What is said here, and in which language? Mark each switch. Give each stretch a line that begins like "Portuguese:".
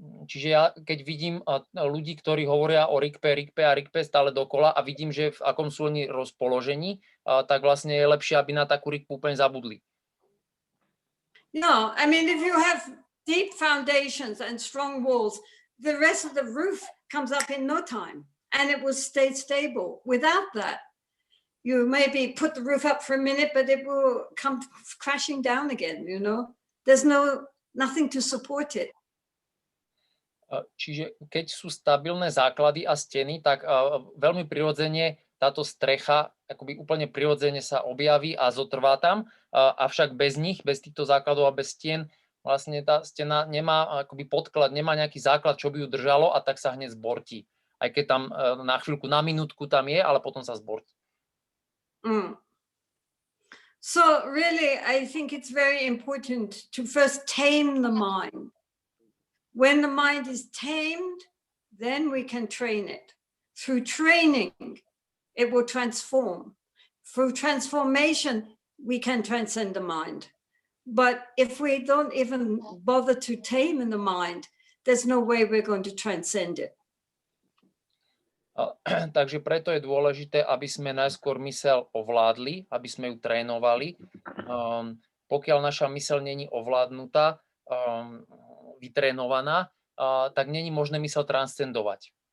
Slovak: Čiže ja, keď vidím ľudí, ktorí hovoria o Rikpe stále dokola a vidím, že v akom sú oni rozpoložení, tak vlastne je lepšie, aby na takú Rikpu úplne zabudli.
English: No, I mean, if you have deep foundations and strong walls, the rest of the roof comes up in no time. And it will stay stable. Without that, you maybe put the roof up for a minute, but it will come crashing down again, There's nothing to support it.
Slovak: Čiže keď sú stabilné základy a steny, tak veľmi prirodzene táto strecha akoby úplne prirodzene sa objaví a zotrvá tam, avšak bez nich, bez týchto základov a bez stien, vlastne tá stena nemá akoby podklad, nemá nejaký základ, čo by ju držalo a tak sa hneď zbortí. Aj keď tam na chvíľku, na minútku tam je, ale potom sa zbortí.
English: So really, I think it's very important to first tame the mind. When the mind is tamed, then we can train it. Through training, it will transform. Through transformation, we can transcend the mind. But if we don't even bother to tame in the mind, there's no way we're going to transcend it.
Slovak: Takže preto je dôležité, aby sme najskôr myseľ ovládli, aby sme ju trénovali. Pokiaľ naša myseľ není ovládnutá, vytrénovaná, tak není možné myseľ transcendovať.